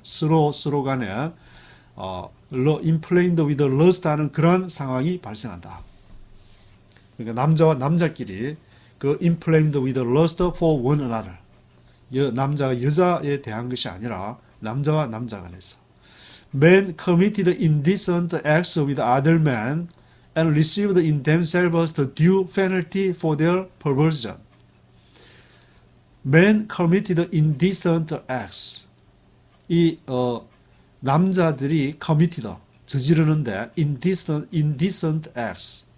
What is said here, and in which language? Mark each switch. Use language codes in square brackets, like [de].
[ko] 서로 간에 inflamed with lust 하는 그런 상황이 발생한다. 그러니까 남자와 남자끼리 그 inflamed with lust for one another. 남자가 여자에 대한 것이 아니라 남자와 남자 간에서. [en] Men committed indecent acts with other men and received in themselves the due penalty for their perversion. Men committed indecent acts. 이 남자들이 committed 저지르는데 indecent acts.